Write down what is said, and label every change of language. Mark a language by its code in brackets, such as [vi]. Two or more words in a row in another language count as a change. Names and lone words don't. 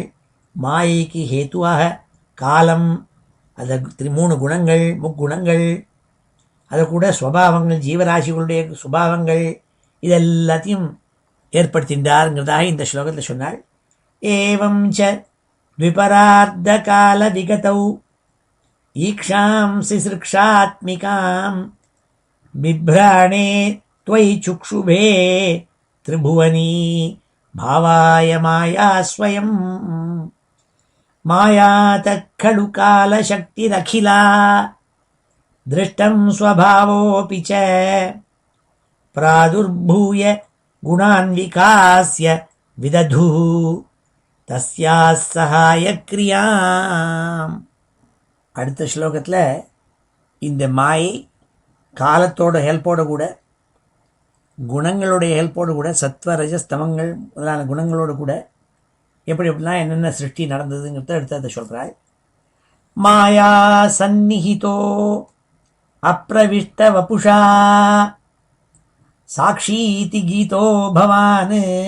[ta] மாயைக்கு ஹேத்துவாக காலம், அதை 3 குணங்கள், முக்குணங்கள், அதை கூட சுபாவங்கள், ஜீவராசிகளுடைய சுபாவங்கள், இதெல்லாத்தையும் ஏற்படுத்தின்றாருங்கிறதாக இந்த ஸ்லோகத்தில் சொன்னாள். [sa] एवं च द्विपरार्ध काल विगतौ ईक्षां सिसृक्षात्मिकां बिभ्राणे त्वयि चुक्षुभे त्रिभुवनी भावाय माया स्वयं मायातः खलु कालशक्तिरखिला दृष्टं स्वभावोऽपि च प्रादुर्भूय गुणान् विकास्य विदधुः तस्याः सहायक्रियाम्. [ta] அடுத்த ஸ்லோகத்தில் இந்த மாயை காலத்தோட ஹெல்ப்போட கூட, குணங்களுடைய ஹெல்ப்போடு கூட, சத்வ ரஜஸ்தமங்கள் முதலான குணங்களோடு கூட எப்படிலாம் என்னென்ன சிருஷ்டி நடந்ததுங்கிறத எடுத்து அதை சொல்கிறாள். [sa] माया सन्निहितो अप्रविष्ट वपुषा साक्षीति गीतो भवान्